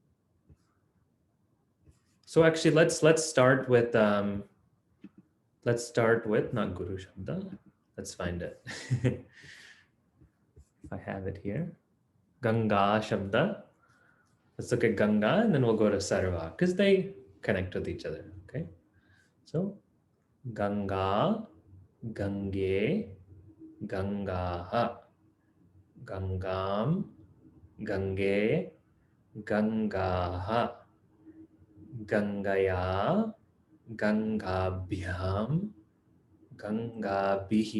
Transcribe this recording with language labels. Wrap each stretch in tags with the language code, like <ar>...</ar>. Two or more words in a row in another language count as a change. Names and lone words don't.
<en>So actually, let's start with not</en> <sa>Guru Shabda.</sa> <en>Let's find it. I have it here.</en> <sa>Ganga Shabda.</sa> <en>Let's look at Ganga and then we'll go to Sarvā because they connect with each other. Okay. So Ganga,</en> <sa>Gange, Gangaha, Gangam, Gange, Gangaha, Gangaya, Gangabhyam, Gangabihi.</sa>